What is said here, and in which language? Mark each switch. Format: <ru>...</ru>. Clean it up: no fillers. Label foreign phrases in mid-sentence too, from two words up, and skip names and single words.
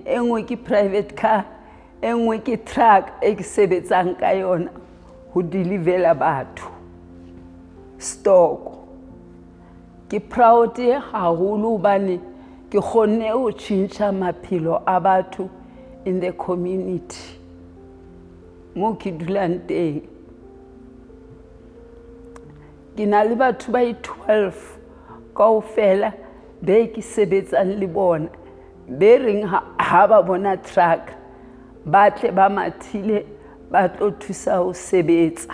<st>E nngwe ke</st> <en>private car,</en> <st>e nngwe ke truck e ke sebetsang ka yona ho delivela batho stock. Ke proud haholo hobane ke kgonne ho tjhentjha maphelo a batho</st> <en>in the community</en> <st>mo ke dulang teng. Ke na le batho ba 12 kaofela be ke sebetsang le bona, be reng ha ba bona truck ba tle ba mathile ba tlo thusa ho sebetsa.</st>